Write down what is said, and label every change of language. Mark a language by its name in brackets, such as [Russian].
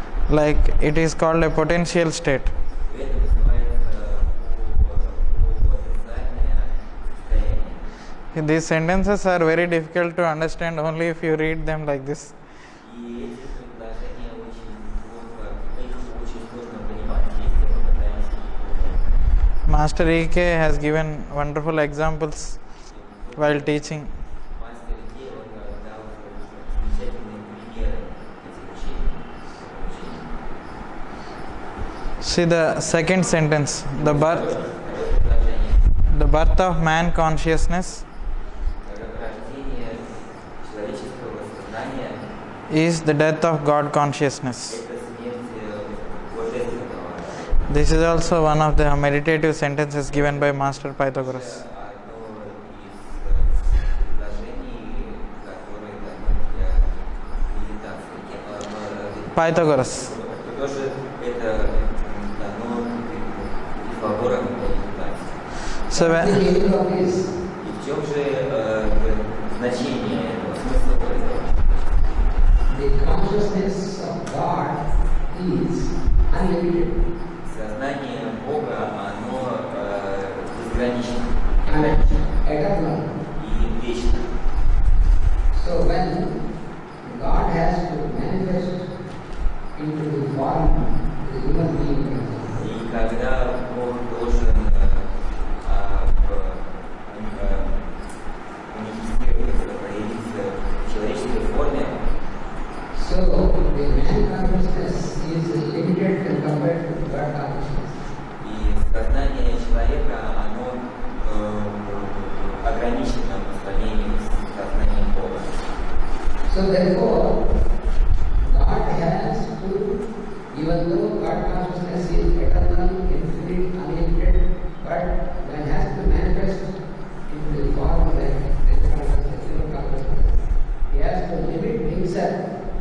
[English] Like it is called a potential state. [Russian] Это называется потенциальное состояние. [English] These sentences are very difficult to understand only if you read them like this. [Russian] И эти предложения их очень сложно понимать, если мы пытаемся их понять. [English] Master E.K. has given wonderful examples while teaching. [Russian] Мастер Икей, он дал замечательные примеры этих учений. [English] See the second sentence. The [Russian] Второе предложение. [English] birth of man consciousness [Russian] Рождение человеческого сознания [English] is the death of God consciousness. [Russian] – это смерть божественного. [English] This is also one of the meditative sentences given by Master Pythagoras. [Russian] Одно из предложений, которое дано для медитации. [English] Pythagoras. [Russian] Тоже это дано Пифагором для медитации. [English] So The when, meaning of this, [Russian] И в чем же значение этого, смысл этого? [English] the consciousness of God is unlimited [Russian] Сознание Бога, оно безгранично [English] and eternal. [Russian] и вечно. [English] So when God has to manifest into the form of the human being, [Russian] И когда Бог должен манифестироваться, проявиться в человеческой форме, [English] so the man consciousness is limited when compared to God consciousness. [Russian] и сознание человека, оно ограничено по сравнению с сознанием Бога. [English] So therefore, God has to, even though God consciousness is eternal, infinite, unlimited, but when has to manifest into the form of the human consciousness, he has to limit himself.